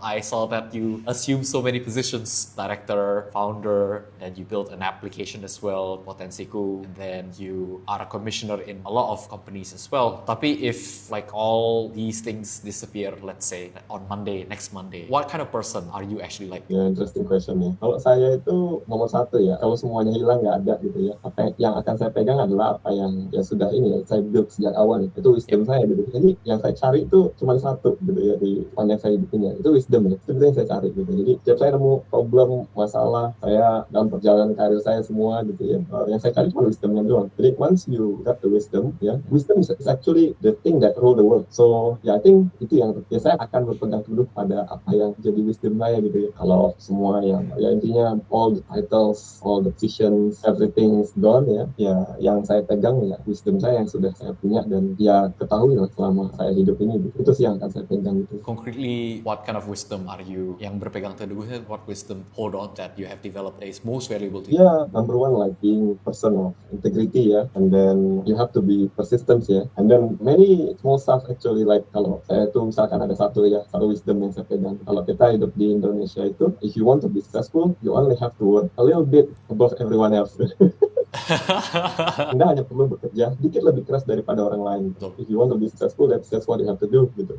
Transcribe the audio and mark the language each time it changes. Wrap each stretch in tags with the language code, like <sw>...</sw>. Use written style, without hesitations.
<en>I saw that you assume so many positions, director, founder, and you built an application as well, Potensiku, and then you are a commissioner in a lot of companies as well. Tapi if like all these things disappear, let's say on Monday, next Monday, what kind of person are you actually like?</en> <id>Ya, interesting question ya. Kalau saya itu nomor satu ya, kalau semuanya hilang nggak ada gitu ya. Apa yang akan saya pegang adalah apa yang ya sudah ini ya, saya build sejak awal itu wisdom saya gitu. Jadi yang saya cari itu cuma satu gitu ya di sepanjang saya hidup ini ya. Itu wisdom ya. Itu yang saya cari gitu. Jadi setiap saya nemu problem, masalah, saya dalam perjalanan karir saya semua gitu ya. Yang saya cari cuma wisdomnya doang.</id> <en>Jadi once you got the wisdom ya, wisdom is actually the thing that rule the world.</en> <id>So ya</id> <en>I think</en> <id>itu yang ya saya akan berpegang teguh pada apa yang jadi wisdom saya gitu ya. Kalau semua yang ya intinya</id> <en>all the titles, all the positions, everything is gone ya.</en> <id>Ya yang saya pegang ya wisdom saya yang sudah saya punya dan ya ketahui lah selama saya hidup ini gitu. Itu sih yang akan saya pegang gitu.</id> <en>Concretely, what kind of wisdom are you</en> <id>yang berpegang teguhnya?</id> <en>What wisdom hold on that you have developed that is most valuable to you? Yeah, number one like being person of integrity ya, and then you have to be persistent ya, and then many small stuff actually like</en> <id>kalau saya tuh misalkan ada satu wisdom yang saya pegang. Kalau kita hidup di Indonesia itu,</id> <en>if you want to be successful, you only have to work a little bit above everyone else.</en> <id>Anda hanya perlu bekerja dikit lebih keras daripada orang lain.</id> <en>If you want to be successful, that's what you have to do gitu.</en>